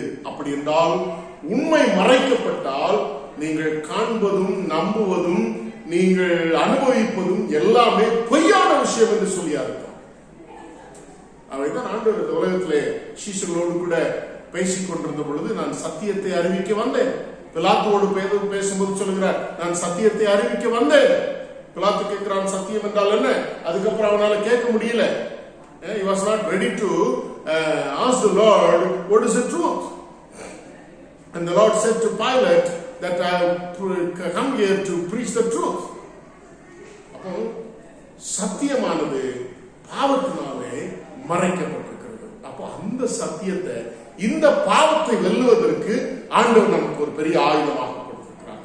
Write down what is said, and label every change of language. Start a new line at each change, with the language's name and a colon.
Tamil: அப்படி என்றால் உண்மை மறைக்கப்பட்டால் நீங்கள் காண்பதும் நம்புவதும் நீங்கள் அனுபவிப்பதும் எல்லாமே பொய்யான விஷயம் என்று சொல்லியார்கள். அவைதான் ஆண்டவர் உலகத்திலே சீஷர்களோடு கூட பேசிக் கொண்டிருந்த பொழுது, நான் சத்தியத்தை அறிவிக்க வந்தேன். பிலாத்துவோடு பேசும்போது சொல்லுகிறார், நான் சத்தியத்தை அறிவிக்க வந்தேன். பிலாத்து கேட்கிறான், சத்தியம் என்றால் என்ன? அதுக்கப்புறம் அவனால கேட்க முடியல.
English: He was not ready to ask the Lord, what is the truth? And the Lord said to Pilate that I have come here to preach the truth.
Tamil: அப்போ சத்தியமானது பாவத்தினாலே மறைக்கப்பட்டிருக்கிறது. அப்போ அந்த அந்த சத்தியத்தை, இந்த பாவத்தை வெல்லுவதற்கு ஆண்டவர் நமக்கு ஒரு பெரிய ஆயுதமாக கொடுத்திருக்கிறார்.